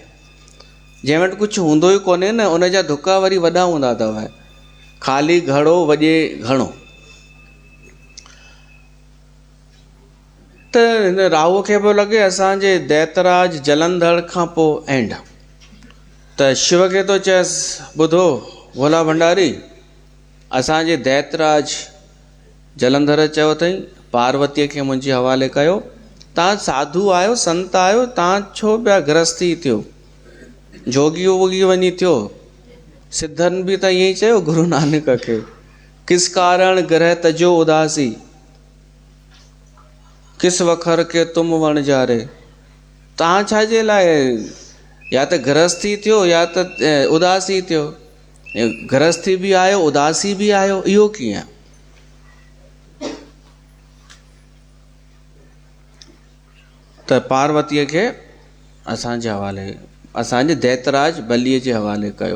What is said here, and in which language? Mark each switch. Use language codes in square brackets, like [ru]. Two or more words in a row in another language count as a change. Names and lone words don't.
[sd] जंहिं वटि कुझु हूंदो ई कोन्हे न, उन जा धुका वरी वॾा हूंदा अथव। ख़ाली घड़ो वॼे घणो। त हिन राहुअ खे पियो लॻे असांजे दैतराज जलंधर खां पोइ एंड। त शिव खे थो चएसि ॿुधो भोला भंडारी, असांजे दैतराज जलंधर चयो अथई पार्वतीअ खे मुंहिंजे हवाले कयो। तव्हां साधू आहियो, संत आहियो, तव्हां छो पिया गृहस्थी थियो, जोगी वोगी वञी थियो। सिद्धनि बि त ईअं ई चयो गुरु नानक खे, [pa] ਕਿਸ ਕਾਰਣ ਗ੍ਰਹ ਤਜੋ ਉਦਾਸੀ, ਕਿਸ ਵਖਰ ਕੇ ਤੁਮ ਵਣ ਜਾਰੇ। [sd] तव्हां छाजे लाइ या त गृहस्थी थियो या त उदासी थियो। गृहस्थी बि आयो, उदासी बि आयो, इहो कीअं? त पार्वतीअ खे असांजे हवाले, असांजे दैतराज बलीअ जे हवाले कयो।